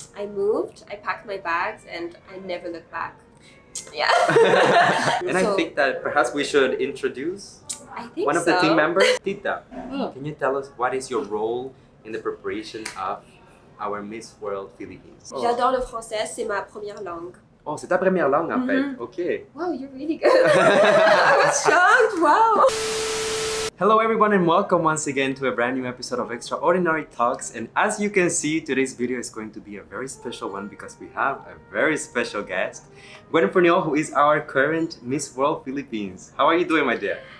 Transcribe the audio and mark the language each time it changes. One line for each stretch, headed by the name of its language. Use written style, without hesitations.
English: I moved, I packed my bags, and I never looked back. Yeah. And I think that perhaps we should introduce I think one of so. the team members. Tita, can you tell us what is your role in the preparation of our Miss World Philippines?
French: J'adore le français, c'est ma première langue. Oh, c'est ta première langue en fait. Ok.
English: Wow, you're really good. I was shocked. Wow. Hello everyone and welcome once again to a brand new episode of Extraordinary Talks. And as you can see, today's video is going to be a very special one because we have a very special guest, Gwen Fourniol, who is our current Miss World Philippines. How are you doing, my dear?